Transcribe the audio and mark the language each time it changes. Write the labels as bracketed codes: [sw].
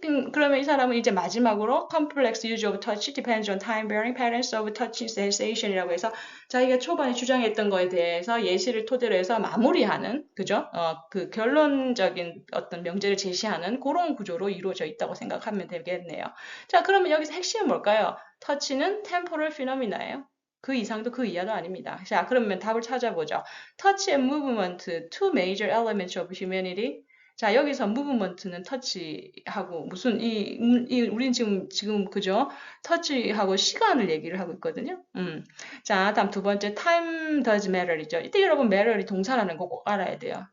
[ko] 그러면 이 사람은 이제 마지막으로 [en] complex use of touch depends on time varying patterns of touch sensation [ko] 이라고 해서 자기가 초반에 주장했던 거에 대해서 예시를 토대로 해서 마무리하는, 그죠? 그 결론적인 어떤 명제를 제시하는 그런 구조로 이루어져 있다고 생각하면 되겠네요. 자, 그러면 여기서 핵심은 뭘까요? 터치는 [en] temporal phenomena [ko] 예요. 그 이상도 그 이하도 아닙니다. 자, 그러면 답을 찾아보죠. [en] Touch and movement, two major elements of humanity. [ko] 자, 여기서 movement는 터치하고 무슨 우린 지금 그죠? 터치하고 시간을 얘기를 하고 있거든요. 자, 다음 두 번째 [en] time does matter [ko] 이죠. 이때 여러분 matter이 동사라는 거 꼭 알아야 돼요.